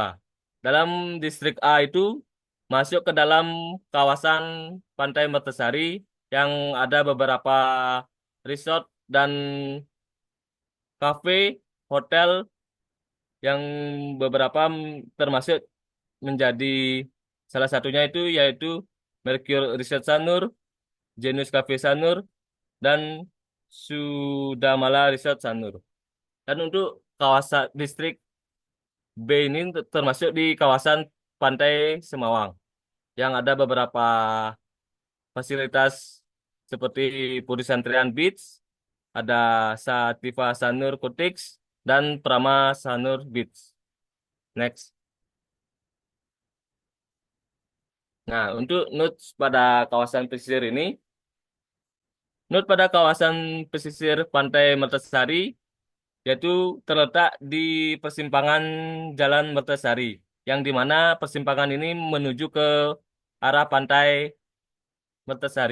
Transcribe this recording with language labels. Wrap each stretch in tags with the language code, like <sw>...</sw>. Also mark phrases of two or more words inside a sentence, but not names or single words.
<id>Dalam distrik A itu masuk ke dalam kawasan Pantai Mertasari yang ada beberapa resort dan kafe, hotel yang beberapa termasuk menjadi salah satunya itu yaitu Mercure Resort Sanur, Genus Cafe Sanur, dan Sudamala Resort Sanur. Dan untuk kawasan distrik B ini termasuk di kawasan Pantai Semawang yang ada beberapa fasilitas seperti Puri Santrian Beach, ada Sativa Sanur Kutix, dan Prama Sanur Beach. Next. Nah, untuk notes pada kawasan pesisir ini, note pada kawasan pesisir Pantai Mertasari yaitu terletak di persimpangan Jalan Mertasari, yang di mana persimpangan ini menuju ke arah Pantai Mertasari.</id>